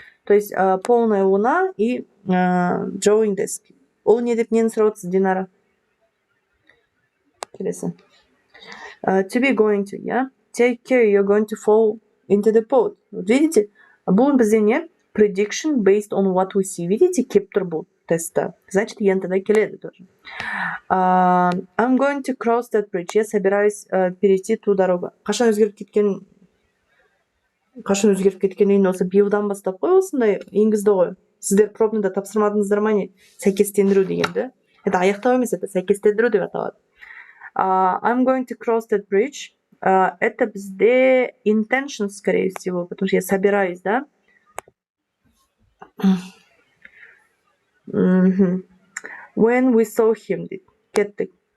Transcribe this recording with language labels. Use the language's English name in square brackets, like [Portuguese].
[Russian] То есть полная луна и [English] drawing desk. [Kazakh] Ол не деп нені сұрауатсыз, Динара? [English] Келесі. To be going to, yeah? Take care, you're going to fall into the pot. [Russian] Вот видите? [Kazakh] Бұл бізде не? [English] Prediction based on what we see. [Russian] Видите? [Kazakh] Кеп тұр бұл тестта. Значит, ентіда келеді тоже. [English] I'm going to cross that bridge. [Russian] Я собираюсь перейти ту дорогу. [Kazakh] Қашан өзгеріп кеткенін осы биылдан бастап қой осындай енгізді ғой. сіздер пробныйда тапсырмадыңыздар ма не? Сәйкестендіру дегенді. Это аяқтау емес, это сәйкестендіру деп аталады. [English] I'm going to cross that bridge. [Russian] Это бізде intention, скорее всего, потому что я собираюсь, да? [English] When we saw him, кеттік.